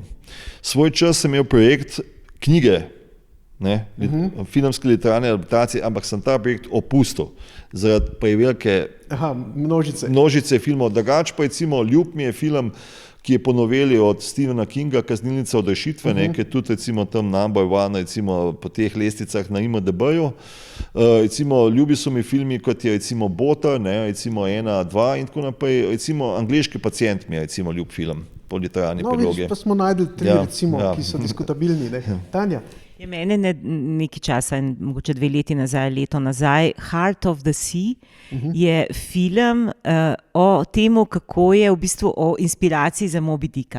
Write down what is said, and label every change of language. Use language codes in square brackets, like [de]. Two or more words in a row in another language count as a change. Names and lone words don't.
[sl] Svoj čas sem imel projekt knjige, filmske literarne adaptacije, ampak sem ta projekt opustil zaradi prevelike množice filmov. Drugače pa recimo ljub mi je film, ki je po noveli od Stephena Kinga, Kaznilnica od rešitve, ki je tudi recimo tam [en] number one, [sl] recimo po teh lesticah na IMDb-ju. Recimo ljubi so mi filmi, kot je recimo Botar, recimo 1, 2 in tako naprej. Recimo Angleški pacient mi je recimo ljub film po literarni predlogi. Pa smo najdli tri, ki so diskutabilni. Tanja? Je mene nekaj časa, mogoče 2 leti nazaj, leto nazaj, Heart of the Sea je film o tem, kako je v bistvu o inspiraciji za Moby Dicka.